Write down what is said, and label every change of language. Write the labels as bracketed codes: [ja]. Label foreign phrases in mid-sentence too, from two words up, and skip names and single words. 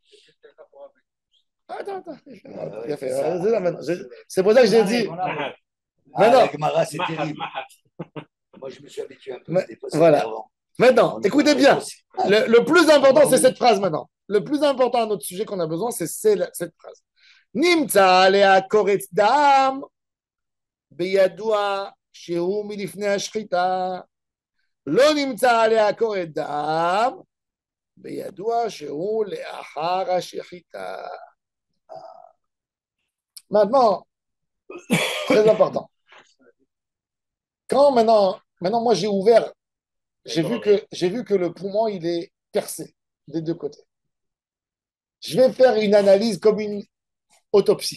[fr] Attends. C'est pour ça que j'ai dit. Maintenant, c'est terrible. Moi, je me suis habitué un peu. Voilà. Maintenant, écoutez bien. Le plus important, c'est cette phrase maintenant. Le plus important à notre sujet qu'on a besoin, c'est cette phrase. [he] נמצא עליה קורט דם בידוע שהוא מלפני השחיטה. לא נמצא עליה קורת דם, בידוע שהוא לאחר השחיטה. [fr] Maintenant, très important. Quand maintenant moi j'ai ouvert, j'ai vu que le poumon il est percé des deux côtés. Je vais faire une analyse comme une autopsie.